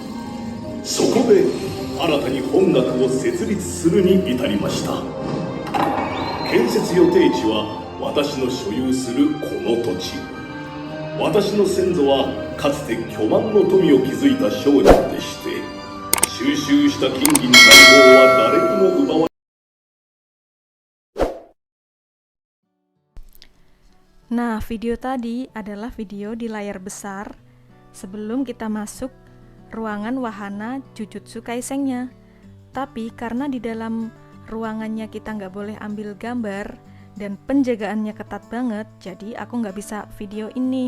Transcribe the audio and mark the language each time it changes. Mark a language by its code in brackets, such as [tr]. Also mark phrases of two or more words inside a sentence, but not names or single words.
[ja] そこで新たに本学を設立するに至りました。建設予定地は私の所有するこの土地。私の先祖はかつて巨万の富を築いた商人でして、収集した金銀財宝は誰にも奪われ。 [id] Nah, video tadi adalah video di layar besar sebelum kita masuk ruangan wahana Jujutsu Kaisen-nya. Tapi karena di dalam ruangannya kita nggak boleh ambil gambar dan penjagaannya ketat banget, jadi aku nggak bisa video ini.